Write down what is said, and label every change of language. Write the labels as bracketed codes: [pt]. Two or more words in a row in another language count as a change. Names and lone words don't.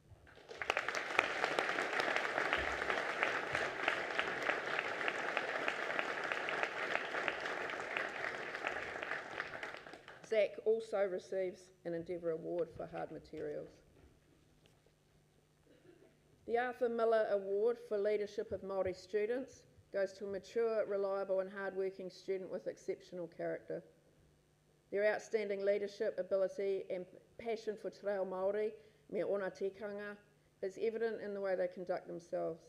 [en] Zac also receives an Endeavour Award for hard materials. The Arthur Miller Award for Leadership of Māori Students goes to a mature, reliable and hard-working student with exceptional character. Their outstanding leadership, ability and passion for [mi] te reo Māori, me ona tikanga, [en] is evident in the way they conduct themselves.